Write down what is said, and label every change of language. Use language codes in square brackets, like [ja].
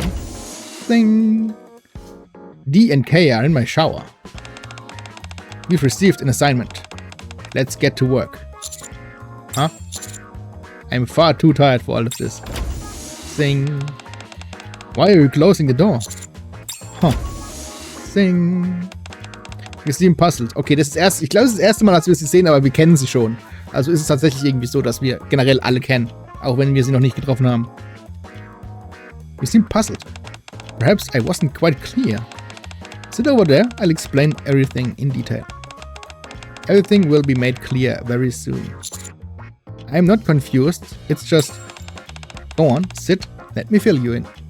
[en] Thing. D and K are in my shower. We've received an assignment. Let's get to work. Huh? I'm far too tired for all of this. Thing. Why are you closing the door? Huh. Thing. [de] Wir sind [en] puzzled. [de] Okay, ich glaube, das ist das erste Mal, dass wir sie sehen, aber wir kennen sie schon. Also ist es tatsächlich irgendwie so, dass wir generell alle kennen, auch wenn wir sie noch nicht getroffen haben. [en] You seem puzzled. Perhaps I wasn't quite clear. Sit over there, I'll explain everything in detail. Everything will be made clear very soon. I'm not confused, it's just... Go on, sit, let me fill you in.